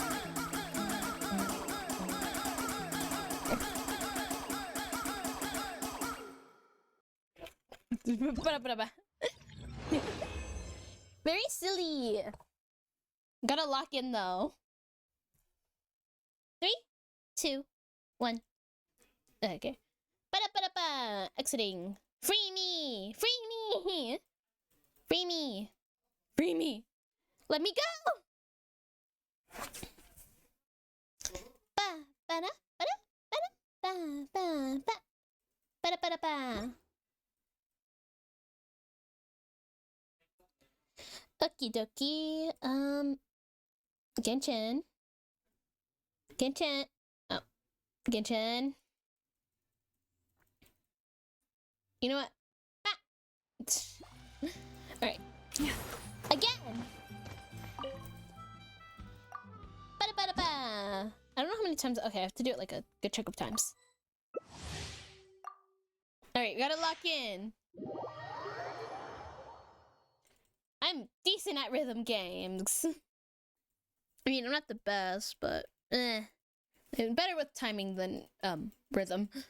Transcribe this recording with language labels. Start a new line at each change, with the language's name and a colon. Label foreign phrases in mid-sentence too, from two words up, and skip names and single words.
English: Very silly. Gotta lock in though. 3, 2, 1. Okay. Ba-da-ba-da-ba. Exiting. Free me! Free me! Free me! Free me! Let me go! Ba-ba-da, ba-da, ba-da, ba-ba-ba. Ba-da-ba-da-ba. Okie dokie. Genshin. Genshin. Oh. Genshin. You know what? Ah. Alright. Again! Ba-da-ba-da-ba! I don't know how many times. Okay, I have to do it like a good chunk of times. Alright, we gotta lock in. I'm decent at rhythm games. I mean, I'm not the best, but I'm better with timing than rhythm.